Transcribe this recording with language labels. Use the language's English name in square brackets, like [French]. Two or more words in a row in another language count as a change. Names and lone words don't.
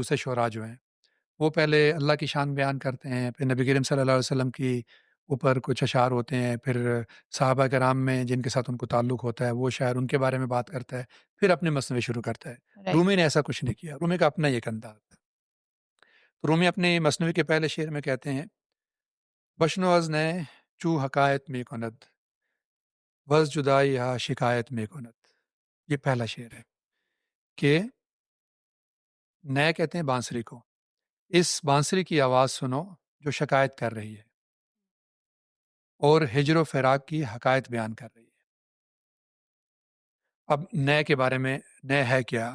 [Urdu] دوسرے شعراء جو ہیں وہ پہلے اللہ کی شان بیان کرتے ہیں، پھر نبی کریم [Arabic] صلی اللہ علیہ وسلم [Urdu] کی اوپر کچھ اشعار ہوتے ہیں، پھر صحابہ کرام میں جن کے ساتھ ان کو تعلق ہوتا ہے وہ شاعر ان کے بارے میں بات کرتا ہے، پھر اپنے مثنوی شروع کرتا ہے۔ رائٹ. رومی نے ایسا کچھ نہیں کیا، رومی کا اپنا ایک انداز ہے۔ تو رومی اپنی مثنوی کے پہلے شعر میں کہتے ہیں: [Persian] بشنو از نے چو حکایت می کند، وز جدائی ہا شکایت می کند۔ [Urdu] یہ پہلا شعر ہے کہ نئے کہتے ہیں بانسری کو، اس بانسری کی آواز سنو جو شکایت کر رہی ہے اور ہجر و فراق کی حکایت بیان کر رہی ہے۔ اب نئے کے بارے میں، نئے ہے کیا؟